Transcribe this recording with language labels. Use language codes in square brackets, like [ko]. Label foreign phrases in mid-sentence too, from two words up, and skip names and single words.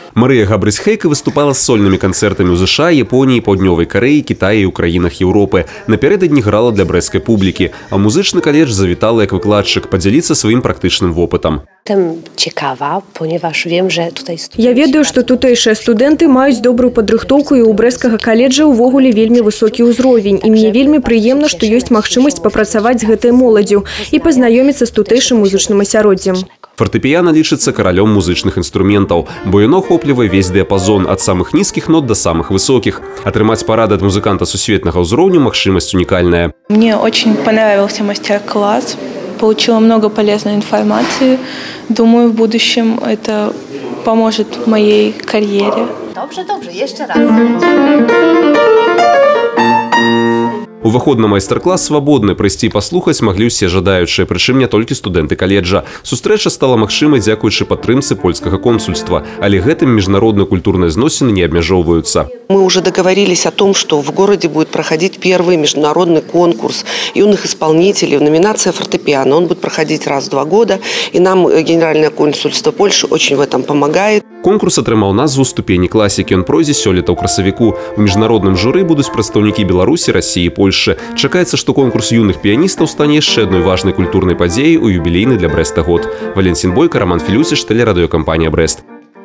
[ru] Мария Габрис-Хейк выступала с сольными концертами у США, Японии, Паўднёвай Кореи, Китае и [be] у краінах [ru] Европы. [be] Напярэдадні грала для брэсцкай публікі, а музычны каледж завітала як выкладчык падзяліцца сваім практычным вопытам. Я ведаю, што тутэйшыя студэнты маюць добрую падрыхтоўку і ў брэсцкага каледжа ўвогуле вельмі высокі ўзровень. І мне вельмі прыемна, што ёсць магчымасць папрацаваць з гэтай моладдзю і пазнаёміцца з тутэйшым музычным асяроддзем. Фортепіяна лічыцца каралём музычных інструментаў, бо яно охоплівае весь дыяпазон ад самых нізкіх нот до самых высокіх. Атрымаць парады ад музыканта сусветнага ўзроўню магчымасць унікальная. [ru] Мне очень понравился мастер-класс. Получила много полезной информации. Думаю, в будущем это поможет моей карьере. Добре, еще раз. [be] Уваход на майстар-клас свабодны, прыйсці паслухаць маглі ўсе жадаючыя, прычым не толькі студэнты каледжа. Сустрэча стала магчымай дзякуючы падтрымцы польскага консульства, але гэтым міжнародныя культурныя зносіны не абмяжоўваюцца. [ru] Мы уже договорились о том, что в городе будет проходить первый международный конкурс юных исполнителей в номинации фортепиано. Он будет проходить раз в 2 года, и нам Генеральное консульство Польши очень в этом помогает. [be] Конкурс атрымаў назву «Ступені класікі». Ён пройдзе сёлета ў красавіку. У міжнародным журы будуць прадстаўнікі Беларусі, Расіі і Польшчы. Чакаецца, што конкурс юных піяністаў стане яшчэ адной важнай культурнай падзеяй у юбілейны для Брэста год. Валенцін Бойка, Роман Філюсіш, тэлерадыёкампанія «Брэст».